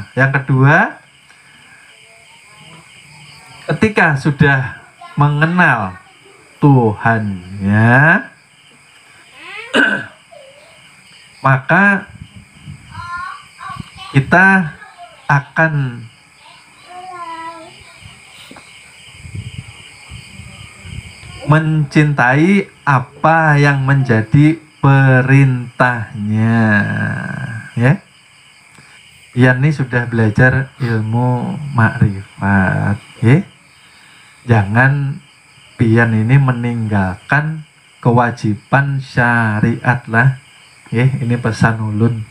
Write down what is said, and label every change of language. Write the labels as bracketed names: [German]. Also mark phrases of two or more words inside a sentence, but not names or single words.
[Indonesian] Yang kedua, ketika sudah mengenal Tuhannya, maka kita akan mencintai apa yang menjadi perintahnya. Pian ini sudah belajar ilmu makrifat. Jangan pian ini meninggalkan kewajiban syariat lah. Ini pesan ulun.